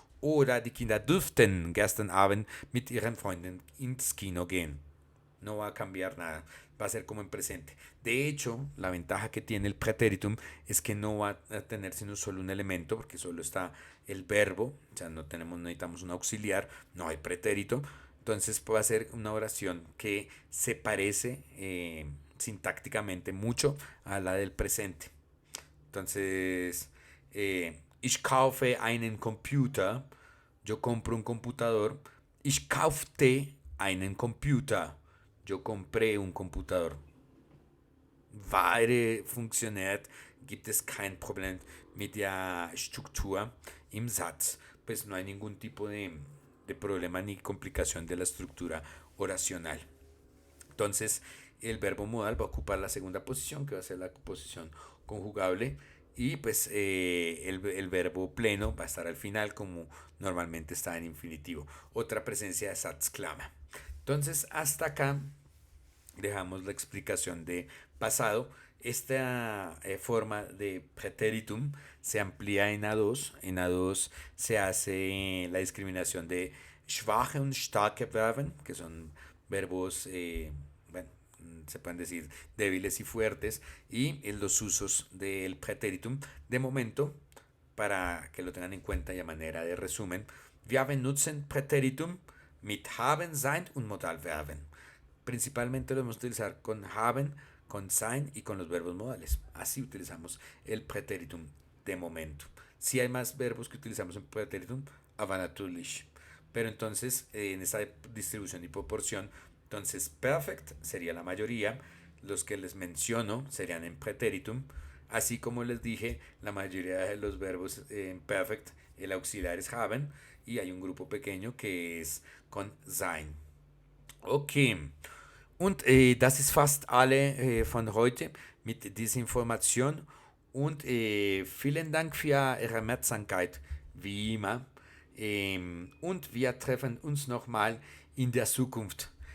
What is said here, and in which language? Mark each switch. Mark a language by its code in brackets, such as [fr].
[de] Oder die Kinder dürften gestern Abend mit ihren Freunden ins Kino gehen. [es] No va a cambiar nada, va a ser como en presente. De hecho, la ventaja que tiene el pretéritum es que no va a tener sino solo un elemento, porque solo está el verbo, o sea, necesitamos un auxiliar, no hay pretérito. Entonces puede ser una oración que se parece sintácticamente mucho a la del presente. Entonces, [de] ich kaufe einen Computer, [es] yo compro un computador. [de] Ich kaufte einen Computer, [es] yo compré un computador. [de] Wahre Funktionalität gibt es kein Problem mit der Struktur im Satz. [es] Pues no hay ningún tipo de problema ni complicación de la estructura oracional. Entonces, el verbo modal va a ocupar la segunda posición, que va a ser la posición conjugable, y pues el verbo pleno va a estar al final, como normalmente está en infinitivo. Otra presencia de Satzklama. Entonces, hasta acá dejamos la explicación de pasado. Esta forma de pretéritum se amplía en A2. En A2 se hace la discriminación de [de] schwache und starke Verben, [es] que son verbos, bueno, se pueden decir débiles y fuertes, y en los usos del pretéritum. De momento, para que lo tengan en cuenta y a manera de resumen, [de] wir benutzen Präteritum mit haben, sein und Modalverben. [es] Principalmente lo vamos a utilizar con haben, con sein y con los verbos modales. Así utilizamos el pretéritum de momento. Si hay más verbos que utilizamos en pretéritum, [de] aber natürlich. [es] pero entonces en esa distribución y proporción, entonces perfect sería la mayoría, los que les menciono serían en pretéritum, así como les dije, la mayoría de los verbos en perfect, el auxiliar es haben y hay un grupo pequeño que es con sein. [de] Okay, und das ist fast alle von heute mit dieser Information und vielen Dank für Ihre Aufmerksamkeit, wie immer. Und wir treffen uns nochmal in der Zukunft.